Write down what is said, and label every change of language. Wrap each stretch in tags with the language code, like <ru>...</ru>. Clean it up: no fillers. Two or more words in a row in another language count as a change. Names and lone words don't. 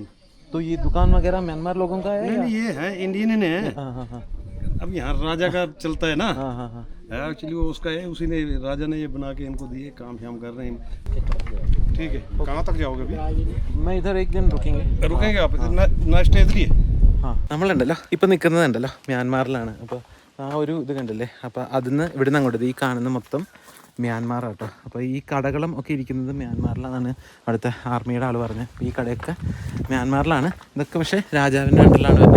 <hi>तो ये दुकान वगैरह म्यांमार लोगों का है? नहीं ये है इंडियन है. हाँ हाँ हाँ अब यहाँ राजा का चलता है ना. हाँ हाँ हाँ. एक्चुअली वो उसका है, उसी ने राजा ने ये बना के इनको दिए, काम शाम कर रहे हैं. ठीक है. कहाँ तक जाओगे अभी? मैं इधर एक दिन रुकेंगे आप? नाश्ते इधर ही है.</hi> <ml>ആ നമ്മളുണ്ടല്ലോ ഇപ്പം നിൽക്കുന്നതുണ്ടല്ലോ മ്യാൻമാറിലാണ്. അപ്പോൾ ആ ഒരു ഇത് കണ്ടല്ലേ, അപ്പോൾ അതിന്ന് ഇവിടുന്ന് അങ്ങോട്ട് ഈ കാണുന്ന മൊത്തം മ്യാൻമാറാണ് കേട്ടോ. അപ്പോൾ ഈ കടകളും ഒക്കെ ഇരിക്കുന്നത് മ്യാൻമാറിലാണ് അവിടുത്തെ ആർമിയുടെ ആൾ പറഞ്ഞത്. അപ്പോൾ ഈ കടയൊക്കെ മ്യാൻമാറിലാണ്. ഇതൊക്കെ പക്ഷേ രാജാവിൻ്റെ അണ്ടറിലാണ് വരുന്നത്.</ml>